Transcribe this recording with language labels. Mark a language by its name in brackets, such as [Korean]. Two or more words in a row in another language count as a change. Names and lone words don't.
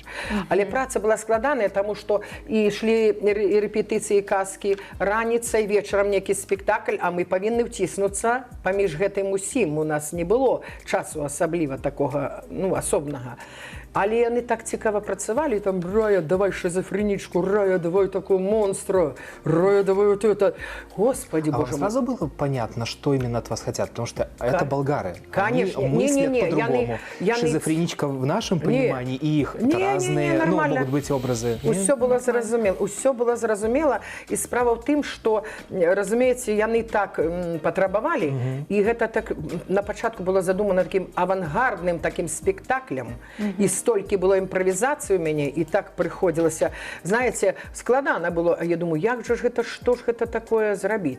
[Belarusian] Але праца была складаная, таму што ішлі рэпетыцыі казкі раніцай, вечарам нейкі спектакль, а мы павінны ўціснуцца паміж гэтым усім. У нас не было часу асабліва такога, ну, асобнага. Але яны так цікава працавалі, там, [Russian] Рая, давай шизофреничку, Рая, давай такого монстра, Рая, давай вот это. Господи, боже мой. Сразу было понятно, что именно от вас хотят, потому что это болгары. Конечно. Они мыслят по-другому. Шизофреничка в нашем понимании и их это разные, ну, могут быть образы. [Belarusian] Усё было зразумела. Усё было зразумела. І справа в тым, што, разумееце, яны так патрабавалі, і гэта так на пачатку было задумана таким авангардным таким спектаклем. І столькі было імправізацыі у мяне, і так прыходзілася, знаеце, складана было, а я думаю, як жа ж гэта, што ж гэта такое зрабіць?